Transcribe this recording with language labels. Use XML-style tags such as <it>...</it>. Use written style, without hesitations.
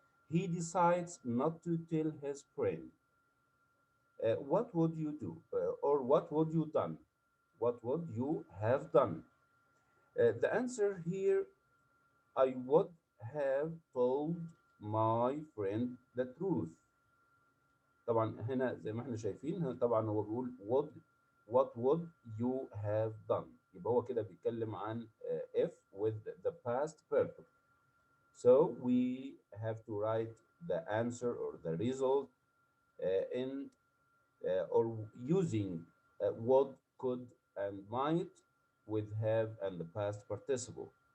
<en>He decides not to tell his friend. What would you do? Or what would you done? What would you have done? The answer here, I would have told my friend the truth.</en> <ar>طبعا هنا زي ما احنا شايفين، هنا طبعا هو بيقول</ar> <en>what would you have done.</en> <ar>يبقى هو كده بيتكلم عن</ar> <en>if with the past perfect. So we have to write the answer or the result in or using would, could, and might with have and the past participle.</en>